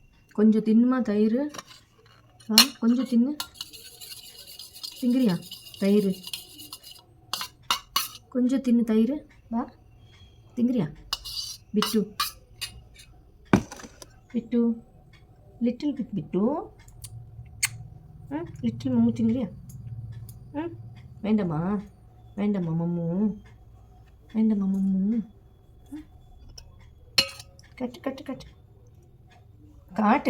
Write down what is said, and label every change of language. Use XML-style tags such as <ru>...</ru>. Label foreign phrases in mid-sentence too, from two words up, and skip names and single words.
<ta>கொஞ்சம் தின்னுமா தயிர்? கொஞ்சம் தின்னு. திங்கிறியா தயிர்? கொஞ்சம் தின்னு தயிர். வா திங்கிறியா? பிட்டு பிட்டு</ta> <en>little bit</en> <ta>பிட்டு லிட்டில் மம்மு திங்கிறியா? வேண்டாமா வேண்டாமா மம்மு? வேண்டாமா மம்மு? கட்டு கட்டு கட்டு காட்டு.</ta>